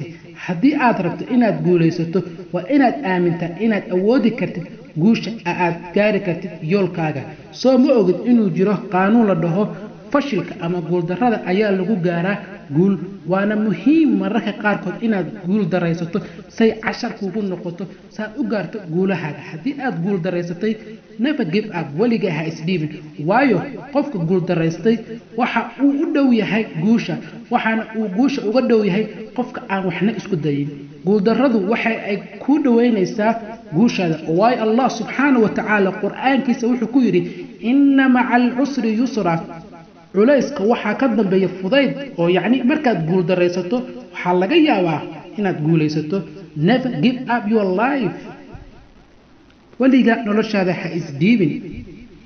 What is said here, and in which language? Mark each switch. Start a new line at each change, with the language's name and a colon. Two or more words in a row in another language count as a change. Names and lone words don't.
Somali: haddii aad rabto inaad guulaysato waa inaad aamintaa inaad awoodi kartid guusha aad gaari kartid yoolkaaga. soo ma ogid inuu jiro qaanuun la dhaho fashilka ama guuldarrada ayaa lagu gaaraa guul. waana muhiim mararka qaarkood inaad guul daraysato say cashar kugu noqoto saad u gaarto guulahaaga. haddii aad guul daraysatay
English: never give up,
Somali: weligaa ha isdhiibin, waayo qofka guul daraystay waxa uu u dhow yahay guusha, waxaana uu guusha uga dhow yahay qofka aan waxna isku dayin. guuldarradu waxa ay ku dhaweynaysaa guushaada, waayo
Arabic: الله سبحانه و تعالى
Somali: qur-aankiisa wuxuu ku yidhi
Arabic: إن مع العسر يسرا,
Somali: culayska waxaa ka dambeeya fudayd. oo yacni markaad guul daraysato waxaa laga yaabaa inaad guulaysato.
English: never give up your life,
Somali: weliga noloshaada ha isdhiibin.